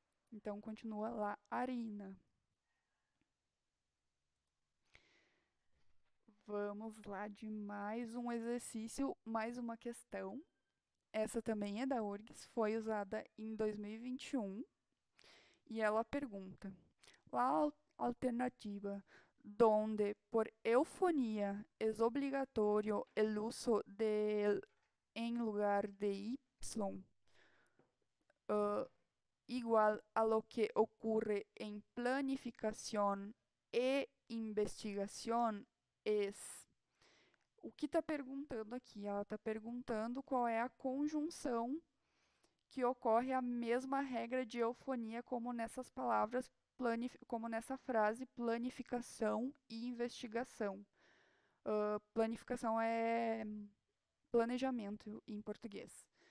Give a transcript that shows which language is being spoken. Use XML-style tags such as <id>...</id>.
<pt>Então, continua la harina. Vamos lá de mais um exercício, mais uma questão. Essa também é da URGS, foi usada em 2021. E ela pergunta:</pt> <es>la alternativa donde por eufonía es obligatorio el uso de el en lugar de y, igual a lo que ocurre en planificación e investigación es.</es> <pt>O que está perguntando aqui? Ela está perguntando qual é a conjunção que ocorre a mesma regra de eufonia como nessas palavras, como nessa frase planificação e investigação. Planificação é planejamento em português.</pt>